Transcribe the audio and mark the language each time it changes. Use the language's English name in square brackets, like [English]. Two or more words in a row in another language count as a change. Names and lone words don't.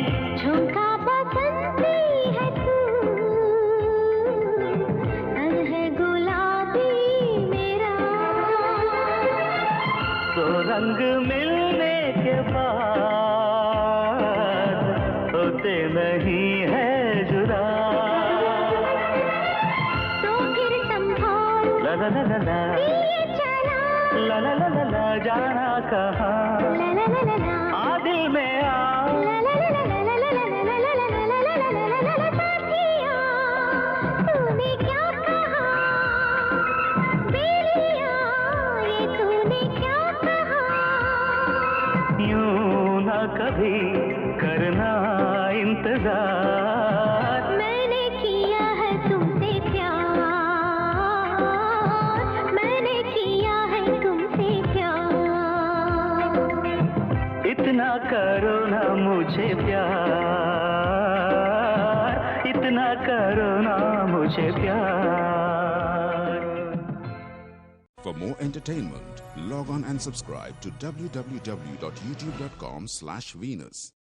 [Hindi] झोंका बसंती है तू, तन है गुलाबी मेरा। तो रंग मिलने के बाद होते नहीं है जुदा। तो फिर संभाल ला ला ला ला ला ये चला, ला ला ला ला ला जाना कहाँ ला ला ला ला ला, आ दिल में आ ला ला ला ला ला ला ला ला ला ला ला ला ला ला ला ला ला। साथिया तूने क्या कहा, बेलिया ये तूने क्या कहा। यूं ना कभी करना इंतजार। मैंने किया है तुमसे प्यार, मैंने किया है तुमसे प्यार। इतना करो ना मुझे प्यार, इतना करो ना मुझे प्यार। [English] For more entertainment, log on and subscribe to www.youtube.com/Venus.